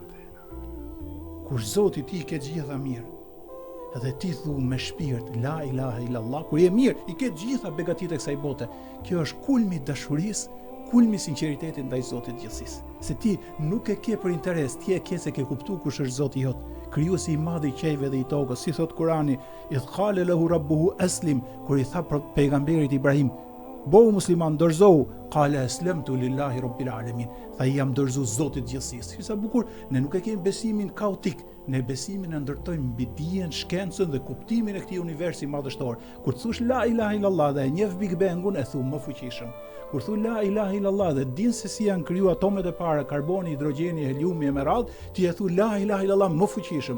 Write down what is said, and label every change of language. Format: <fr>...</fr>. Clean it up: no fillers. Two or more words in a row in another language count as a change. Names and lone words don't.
<sq>Kur Zoti ti ke gjitha mirë, edhe ti thu me shpirt</sq> <ar>لا إله إلا الله,</ar> <sq>kur je mirë, i ke gjitha begatit e kësaj bote. Kjo është kulmi i dashurisë, kulmi i sinqeritetit ndaj Zotit të gjithësisë. Se ti nuk e ke për interes, ti e ke se ke kuptuar kush është Zoti jot, krijuesi i madh i qejve dhe i tokës. Si thot Kurani,</sq> <ar>إذ قال له ربه أسلم,</ar> <sq>kur i tha pejgamberit Ibrahim, bëu musliman, dorëzohu,</sq> <ar>قال أسلمت لله رب العالمين,</ar> <sq>tha jam dorëzuar Zotit të gjithësisë. Sa bukur, ne nuk e kemi besimin kaotik, ne besimin e ndërtojmë mbi dijen, shkencën dhe kuptimin e këtij universi madhështor. Kur thosh</sq> <ar>لا إله إلا الله</ar> <sq>dhe e njeh Big Bangun, e thu më fuqishëm. Kur thu</sq> <ar>لا إله إلا الله</ar> <sq>dhe din se si janë krijuar atomet e para, karboni, hidrogjeni, heliumi e me radhë, ti e thu</sq> <ar>لا إله إلا الله</ar> <sq>më fuqishëm.</sq>